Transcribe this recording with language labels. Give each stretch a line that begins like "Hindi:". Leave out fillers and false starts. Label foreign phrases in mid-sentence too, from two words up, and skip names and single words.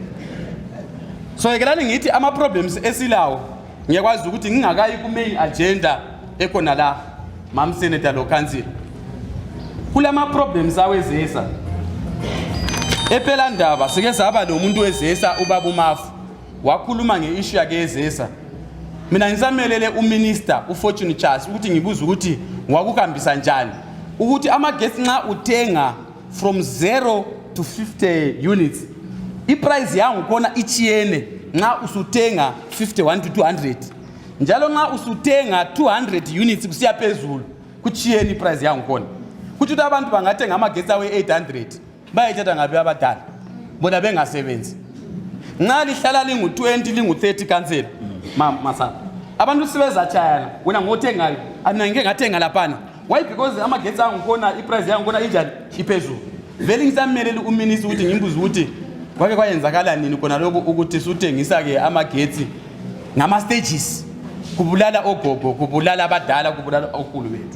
North Ndebele: So yekelani ngithi ama-problems esilawo ngiyakwazi ukuthi ngingakayi ku-main agenda ekhona la Mam Senator lo Council kulama-problems awezesa ephela ndaba sike saba nomuntu wezesa ubaba uMafu wakhuluma nge-issue yake yezesa. Mina ngisamelele uMinister uFortune Charles ukuthi ngibuza ukuthi wakuhambisa njani ukuthi amagesi nxa uthenga
English: from 0 to 50 units
North Ndebele: iprice yangu khona ichiyene nxa usuthenga 51 to 200 njalo nxa usuthenga 200 units kusiya phezulu kuchiyene iprice yangu khona kuthi abantu bangathenga amagesi awe 800 bayayithatha ngabe abadala bona bengasebenzi nxa lihlala lingu-20 lingu-30 kansela masana abantu sibezatshayana wena ngothengayo mina ngike ngathenga laphana
English: why because
North Ndebele: amagesi angu khona iprice yangu khona injani iphezulu vele ngisamelele uMinister ukuthi ngimbuze ukuthi kwake kwayenzakala nini khona lokho ukuthi suthengisa ke amagetsi ngama stages kubulala ogogo kubulala abadala kubulala okhulu bethu.